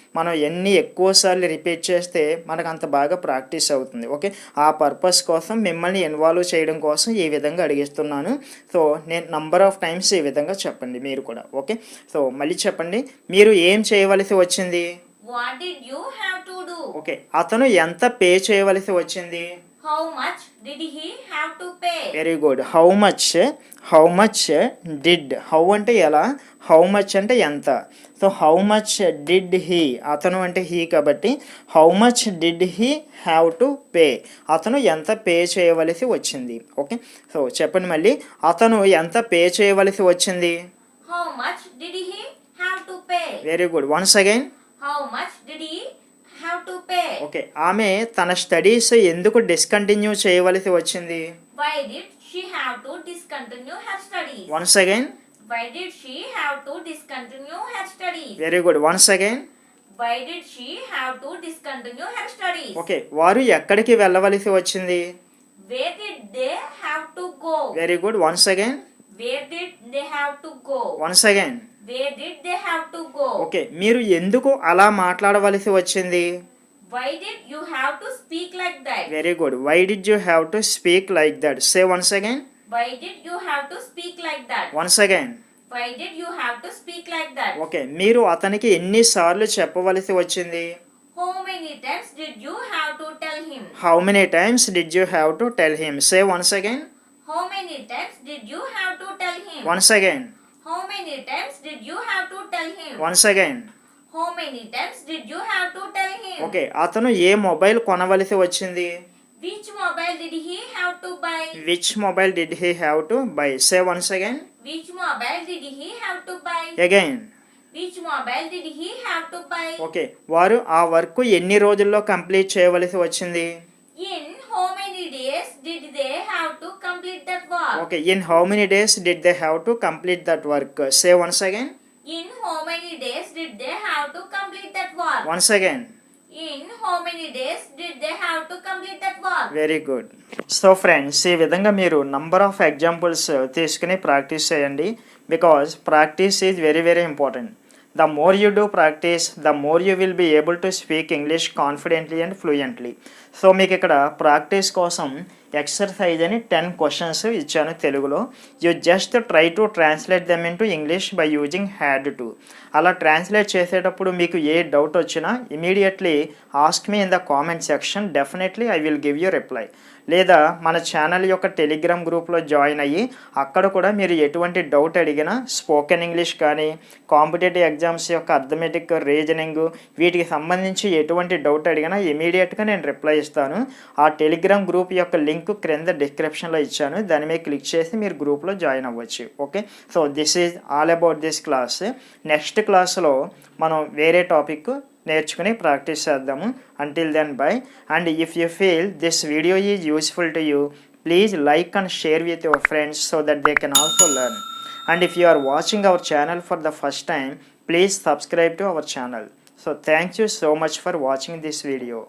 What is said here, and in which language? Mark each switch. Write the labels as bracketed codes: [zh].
[te] మనం ఎన్ని ఎక్కువసార్లు రిపీట్ చేస్తే మనకు అంత బాగా ప్రాక్టీస్ అవుతుంది. ఓకే, ఆ పర్పస్ కోసం మిమ్మల్ని ఇన్వాల్వ్ చేయడం కోసం ఈ విధంగా అడిగిస్తున్నాను. సో నేను నంబర్ ఆఫ్ టైమ్స్ ఈ విధంగా చెప్పండి మీరు కూడా. ఓకే, సో మళ్ళీ చెప్పండి, మీరు ఏం చేయవలసి వచ్చింది? [en] What did you have to do? [te] Okay, అతను ఎంత పే చేయవలసి వచ్చింది? [en] How much did he have to pay? Very good. How much did. [te] How అంటే ఎలా, హౌ మచ్ అంటే ఎంత. [en] so how much did he, [te] అతను అంటే [en] he కాబట్టి how much did he have to pay, [te] అతను ఎంత పే చేయవలసి వచ్చింది. ఓకే, సో చెప్పండి మళ్ళీ, అతను ఎంత పే చేయవలసి వచ్చింది? [en] How much did he have to pay? Very good. Once again. How much did he have to pay? [te] Okay, ఆమె తన స్టడీస్ ఎందుకు డిస్కంటిన్యూ చేయవలసి వచ్చింది? [en] Why did she have to discontinue her studies? Once again. Why did she have to discontinue her studies? Very good. Once again. Why did she have to discontinue her studies? [te] Okay, వారు ఎక్కడికి వెళ్ళవలసి వచ్చింది? [en] Where did they have to go? Very good. Once again. Where did they have to go? Once again. Where did they have to go? [te] Okay, మీరు ఎందుకు అలా మాట్లాడవలసి వచ్చింది? [en] Why did you have to speak like that? Very good. Why did you have to speak like that. Say once again. Why did you have to speak like that? Once again. Why did you have to speak like that? [te] Okay, మీరు అతనికి ఎన్నిసార్లు చెప్పవలసి వచ్చింది? [en] How many times did you have to tell him? How many times did you have to tell him? Say once again. How many times did you have to tell him? Once again. How many times did you have to tell him? Once again. How many times did you have to tell him? [te] Okay, అతను ఏ mobile కొనవలసి వచ్చింది? [en] Which mobile did he have to buy? Which mobile did he have to buy? Say once again. Which mobile did he have to buy? Again. Which mobile did he have to buy? [te] Okay, వారు ఆ work ఎన్ని రోజుల్లో complete చేయవలసి వచ్చింది? [en] In how many days did they have to complete that work? Okay, in how many days did they have to complete that work? Say once again. In how many days did they have to complete that work? Once again. In how many days did they have to complete that work? Very good. [te] So friends, ఈ విధంగా మీరు number of examples తీసుకుని practice చేయండి. [en] Because practice is very very important. The more you do practice, the more you will be able to speak English confidently and fluently. [te] So మీకు ఇక్కడ practice కోసం exercise అని 10 questions ఇచ్చాను తెలుగులో. [en] You just try to translate them in to English by using had to. [te] అలా translate చేసేటప్పుడు మీకు ఏ doubt వచ్చినా immediately [en] Ask me in the comment section. Definitely I will give you reply. [te] లేదా మన ఛానల్ యొక్క టెలిగ్రామ్ గ్రూప్లో జాయిన్ అయ్యి అక్కడ కూడా మీరు ఎటువంటి డౌట్ అడిగినా స్పోకెన్ ఇంగ్లీష్ కానీ కాంపిటేటివ్ ఎగ్జామ్స్ యొక్క అర్థమెటిక్ రీజనింగ్ వీటికి సంబంధించి ఎటువంటి డౌట్ అడిగినా ఇమీడియట్గా నేను రిప్లై ఇస్తాను. ఆ టెలిగ్రామ్ గ్రూప్ యొక్క లింక్ క్రింద డిస్క్రిప్షన్లో ఇచ్చాను. దాని మీద క్లిక్ చేసి మీరు గ్రూప్లో జాయిన్ అవ్వచ్చు. [en] Okay, so this is all about this class. Next క్లాస్లో [te] మనం వేరే టాపిక్ నేర్చుకుని ప్రాక్టీస్ చేద్దాము. [en] Until then bye. And if you feel this video is useful to you, please like and share with your friends so that they can also learn. And if you are watching our channel for the first time, please subscribe to our channel. So thank you so much for watching this video.